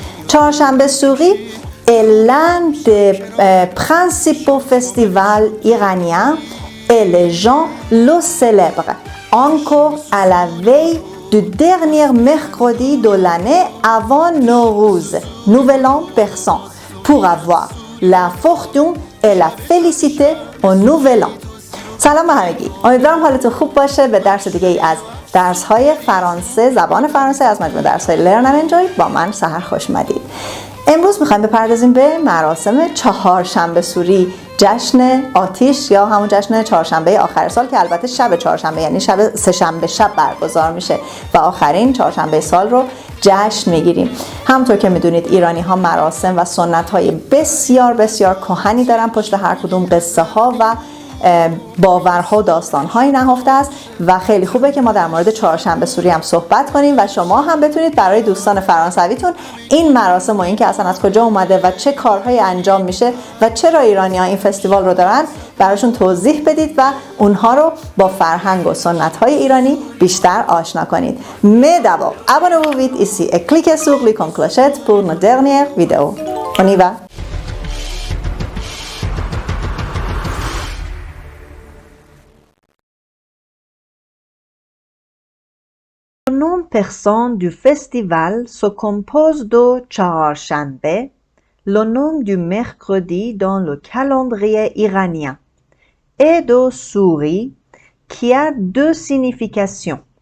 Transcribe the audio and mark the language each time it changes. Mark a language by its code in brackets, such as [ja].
[fr] Chaharshanbe Suri est l'un des principaux festivals iraniens et les gens le célèbrent encore à la veille du dernier mercredi de l'année avant Nowruz, Nouvel An persan, pour avoir la fortune et la félicité au Nouvel An. [fa] سلام همگی، امیدوارم حالتون خوب باشه. به درس دیگه ای از درس‌های فرانسه، زبان فرانسه از مجموعه درس‌های Learn and Enjoy با من سحر خوش اومدید. امروز می‌خوایم بپردازیم به مراسم چهارشنبه سوری، جشن آتیش یا همون جشن چهارشنبه آخر سال که البته شب چهارشنبه یعنی شب سه‌شنبه شب برگزار میشه و آخرین چهارشنبه سال رو جشن میگیریم. همونطور که میدونید ایرانی ها مراسم و سنت های بسیار بسیار کهنی دارن، پشت هر کدوم قصه ها و باورها و داستان‌های نهفته است و خیلی خوبه که ما در مورد چهارشنبه سوری هم صحبت کنیم و شما هم بتونید برای دوستان فرانسویتون این مراسم و این که اصلا از کجا اومده و چه کارهایی انجام میشه و چرا ایرانی‌ها این فستیوال رو دارن براشون توضیح بدید و اونها رو با فرهنگ و سنت‌های ایرانی بیشتر آشنا کنید. [fr] Mais d'abord, abonnez-vous vite ici et cliquez sur l'icône clochette pour notre dernière vidéo. On y va. Le nom persan du festival se compose de Chaharshanbe, le nom du mercredi dans le calendrier iranien, et de Suri, qui a deux significations.